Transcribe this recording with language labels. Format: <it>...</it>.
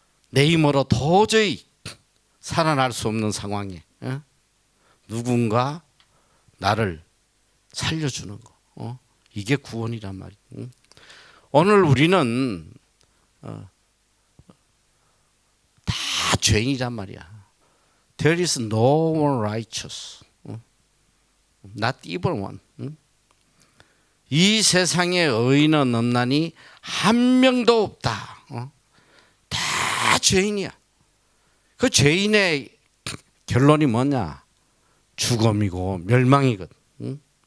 <ko>내 힘으로 도저히 살아날 수 없는 상황에 누군가 나를 살려주는 거. 이게 구원이란 말이에요. 오늘 우리는 다 죄인이란 말이야.</ko> <en>There is no one righteous, not even one.</en> <ko>이 세상에 의인은 없나니 한 명도 없다. 다 죄인이야. 그 죄인의 결론이 뭐냐? 죽음이고 멸망이거든.</ko>